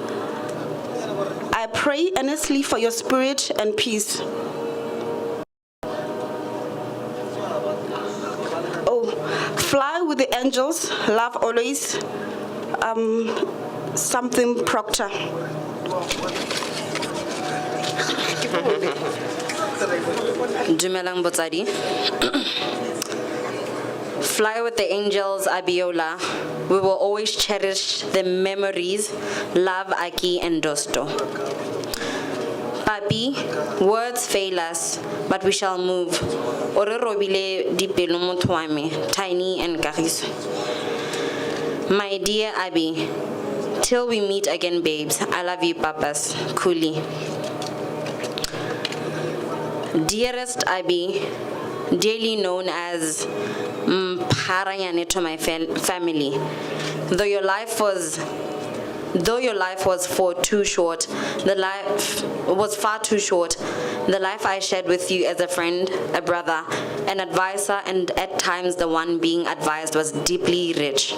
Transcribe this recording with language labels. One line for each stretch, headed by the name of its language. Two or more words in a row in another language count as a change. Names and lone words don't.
English: I pray earnestly for your spirit and peace. Oh, fly with the angels, love always, something Proctor.
Tswana: Dumelang botsadi.
English: Fly with the angels, Abiola. We will always cherish the memories. Love, Aki and Dosto. Papi, words fail us, but we shall move.
Tswana: Ore robile dipelo motho wa me, Tiny and Kagiso.
English: My dear Abi, till we meet again, babes. I love you, papas. Kuli. Dearest Abi, dearly known as Parayane to my family, though your life was far too short, the life I shared with you as a friend, a brother, an advisor, and at times the one being advised was deeply rich.